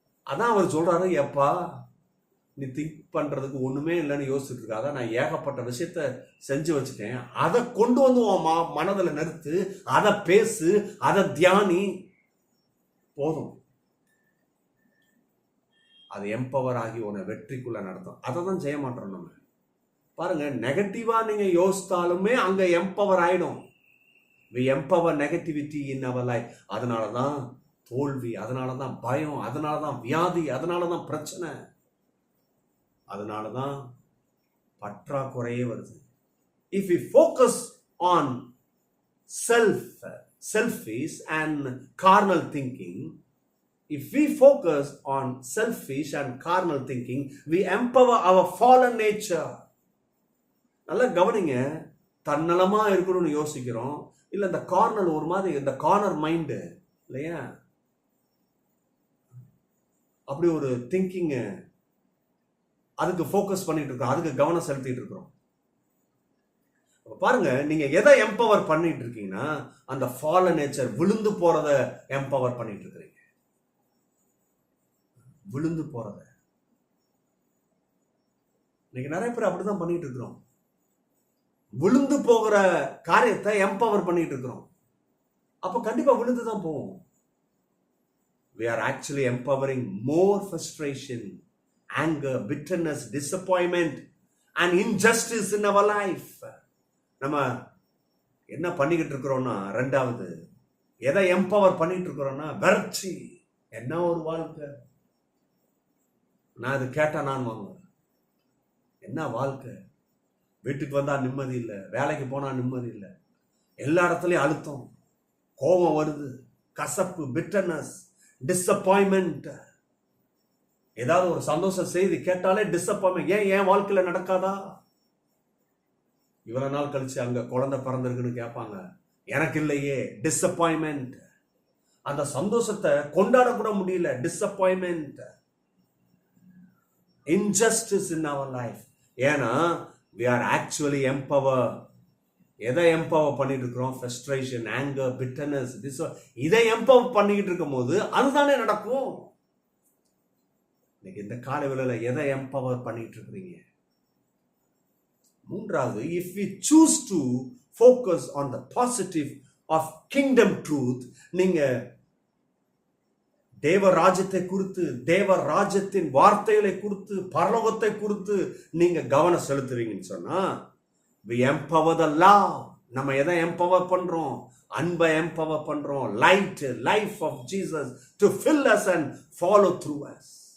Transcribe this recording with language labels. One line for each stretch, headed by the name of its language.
Tamil: அதான் அவர் சொல்றாரு, எப்பா நீ திங்க் பண்றதுக்கு ஒண்ணுமே இல்லைன்னு யோசிச்சுட்டு இருக்காத, நான் ஏகப்பட்ட விஷயத்த செஞ்சு வச்சுட்டேன், அதை கொண்டு வந்து உன் மனதில் நிறுத்து, அதை பேசு, அதை தியானி, போதும். அது எம்பவர் ஆகி உன்னை வெற்றிக்குள்ள நடத்தும். அதை தான் செய்ய மாட்டோம் நம்ம. பாருங்க, நெகட்டிவா நீங்க யோசித்தாலுமே அங்க எம்பவர் ஆயிடும்.
English: we empower negativity in our life.
Tamil: அதனாலதான் தோல்வி, அதனாலதான் பயம், அதனாலதான் வியாதி, அதனாலதான் பிரச்சனை, அதனாலதான் பற்றாக்குறையே வருது.
English: if we focus on selfish and carnal thinking, if we focus on selfish and carnal thinking, we empower our fallen nature.
Tamil: நல்லா கவனிங்க. தன்னலமா இருக்கணும்னு யோசிக்கிறோம், இல்ல இந்த கார்னர் ஒரு மாதிரி, இந்த கார்னர் மைண்டு இல்லையா, அப்படி ஒரு திங்கிங், அதுக்கு ஃபோக்கஸ் பண்ணிட்டு இருக்கோம், அதுக்கு கவனம் செலுத்திட்டு இருக்கிறோம். பாருங்க, நீங்க எதை எம்பவர் பண்ணிட்டு இருக்கீங்கன்னா அந்த ஃபாலன் நேச்சர், விழுந்து போறத எம்பவர் பண்ணிட்டு இருக்கிறீங்க. விழுந்து போறத இன்னைக்கு நிறைய பேர் அப்படிதான் பண்ணிட்டு இருக்கிறோம். விழுந்து போகிற காரியத்தை எம்பவர் பண்ணிட்டு இருக்கிறோம். அப்ப கண்டிப்பா விழுந்து தான் போவோம்.
English: we are actually empowering more frustration, anger, bitterness, disappointment and injustice in our life.
Tamil: நம்ம என்ன பண்ணிக்கிட்டு இருக்கிறோம்னா, ரெண்டாவது எதை எம்பவர் பண்ணிட்டு இருக்கிறோம்னா வறட்சி. என்ன ஒரு வாழ்க்கை, நான் அது கேட்டா நான் வாங்குவேன். என்ன வாழ்க்கை, வீட்டுக்கு வந்தா நிம்மதி இல்லை, வேலைக்கு போனா நிம்மதி இல்லை, எல்லா இடத்துலயும் அழுத்தம், கோபம் வருது, கசப்பு, பிட்டர்னஸ், டிசப்பாயின்மெண்ட். ஏதாவது ஒரு சந்தோஷ செய்தி கேட்டாலே டிசப்பாயின்மெண்ட். ஏன் வாழ்க்கையில நடக்காதா? இவ்வளவு நாள் கழிச்சு அங்க குழந்தை பிறந்திருக்குன்னு கேட்பாங்க, எனக்கு இல்லையே, டிசப்பாயின்மெண்ட். அந்த சந்தோஷத்தை கொண்டாட கூட முடியல, disappointment.
English: injustice in our life.
Tamil: ஏன்னா
English: we are actually empower.
Tamil: எதை எம்பவர் பண்ணிட்டு இருக்கிறோம்?
English: frustration, anger, bitterness,
Tamil: இதை எம்பவர் பண்ணிக்கிட்டு இருக்கும் போது அதுதானே நடக்கும். இன்னைக்கு இந்த காலை வேளையில எதை எம்பவர் பண்ணிட்டு இருக்கிறீங்க? மூன்றாவது,
English: if we choose to focus on the positive of kingdom truth,
Tamil: நீங்க தேவ ராஜ்யத்தை குறித்து, தேவ ராஜ்யத்தின் வார்த்தைகளை குறித்து, பரலோகத்தை குறித்து நீங்க கவனம் செலுத்துவீங்கன்னு சொன்னா,
English: we empower the love.
Tamil: நம்ம எதை எம்பவர் பண்றோம்? அன்பை எம்பவர் பண்றோம்.
English: Life of Jesus to fill us and follow through us.